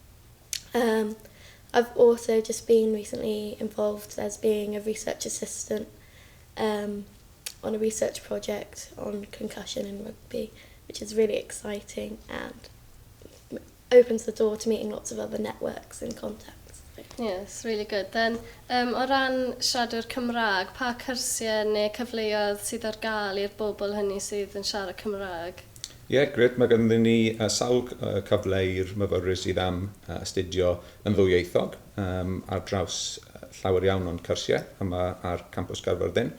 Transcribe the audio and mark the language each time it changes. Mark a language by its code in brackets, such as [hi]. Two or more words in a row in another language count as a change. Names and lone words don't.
[en] I've also just been recently involved as being a research assistant on a research project on concussion in rugby, which is really exciting and opens the door to meeting lots of other networks and contacts. Yes, really good. Then, [cy] o ran siaradwr Cymraeg, pa cyrsiau neu cyfleoedd sydd ar gael i'r bobl hynny sydd yn siarad Cymraeg? Ie, gret. Mae ganddyn ni sawl cyfle i'r myfyrwyr sydd am astudio yn ddwyieithog ar draws llawer iawn o'n cyrsiau yma ar campws Nghaerfyrddin.